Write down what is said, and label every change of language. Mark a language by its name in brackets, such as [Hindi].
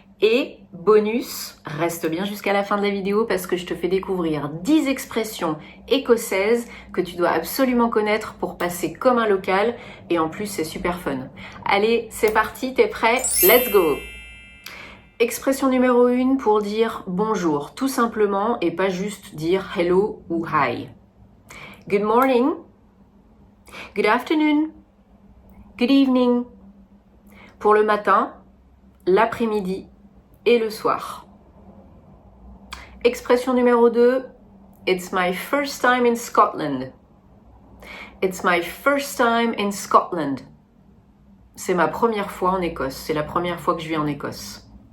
[French] Et bonus, reste bien jusqu'à la fin de la vidéo parce que je te fais découvrir 10 expressions écossaises que tu dois absolument connaître pour passer comme un local et en plus c'est super fun. Allez, c'est parti, t'es prêt? [English] Let's go! [French] Expression numéro 1 pour dire bonjour, tout simplement, et pas juste dire hello ou hi. [English] Good morning, good afternoon, good evening. [French] Pour le matin, l'après-midi et le soir. Expression numéro 2, [English] it's my first time in Scotland. It's my first time in Scotland. [French] C'est ma première fois en Écosse, c'est la première fois que je vis en Écosse.